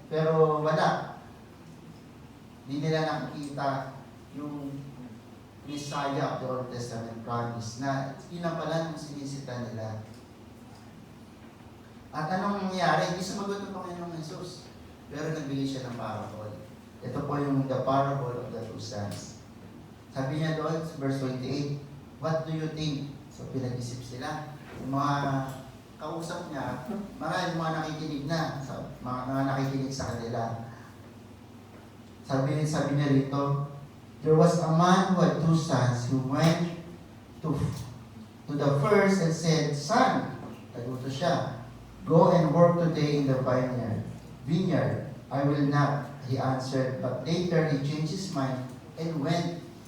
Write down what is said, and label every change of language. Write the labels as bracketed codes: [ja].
[tl] Pero wala. Hindi nila nakikita yung [en] Messiah of the Old Testament promise [tl] na yun na pala yung sinisita nila. At anong nangyari? Hindi sumagot ng Panginoong Jesus. Pero nagbigay siya ng parable. Ito po yung [en] the parable of the two sons. [tl] Sabi niya doon, [en] verse 28, what do you think? [tl] So pinag-isip sila. Yung mga kausap niya, marami mga nakikinig na, mga nakikinig sa kanila. Sabi niya rito, [en] there was a man who had two sons who went to the first and said, Son, [tl] naguto siya, [en] go and work today in the vineyard. I will not, he answered. But later he changed his mind and went.